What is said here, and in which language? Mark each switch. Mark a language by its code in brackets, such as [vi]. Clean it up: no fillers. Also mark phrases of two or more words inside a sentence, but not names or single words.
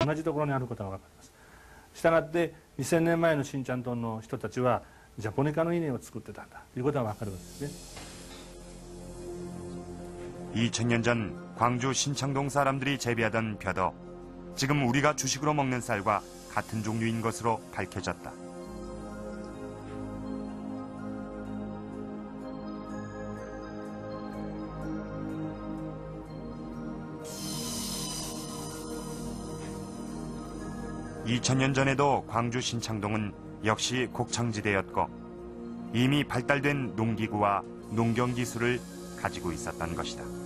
[ja] 同じところにあることが分かります。したがって2000年前の新ちゃん島の人たちはジャポニカの稲を作ってたんだということが分かるわけですね。 [ko] 2000년 전 광주 신창동 사람들이 재배하던 벼도 지금 우리가 주식으로 먹는 쌀과 같은 종류인 것으로 밝혀졌다. (2000년) 전에도 광주 신창동은 역시 곡창지대였고 이미 발달된 농기구와 농경기술을 가지고 있었던 것이다.